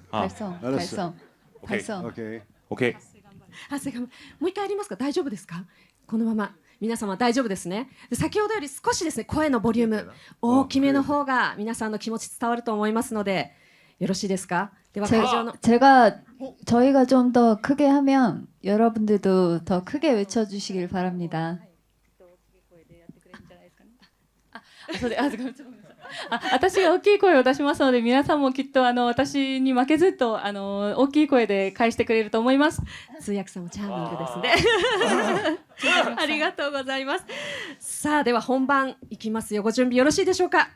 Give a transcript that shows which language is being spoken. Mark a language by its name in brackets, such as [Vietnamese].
[Korean] 아, 발성, 알았어. 발성, 오케이. 발성. 오케이. 오케이. [Japanese] 長谷川もう一回やりますか。大丈夫ですか。このまま皆様大丈夫ですね。で先ほどより少しですね、声のボリューム大きめの方が皆さんの気持ち伝わると思いますのでよろしいですか。では会場の [Korean] 저희가 좀 더 크게 하면 여러분들도 더 크게 외쳐주시길 바랍니다. [Japanese] 私が大きい声を出しますので皆さんもきっと私に負けずと大きい声で返してくれると思います。通訳さんもチャーミングですね。ありがとうございます。さあでは本番いきますよ。ご準備よろしいでしょうか。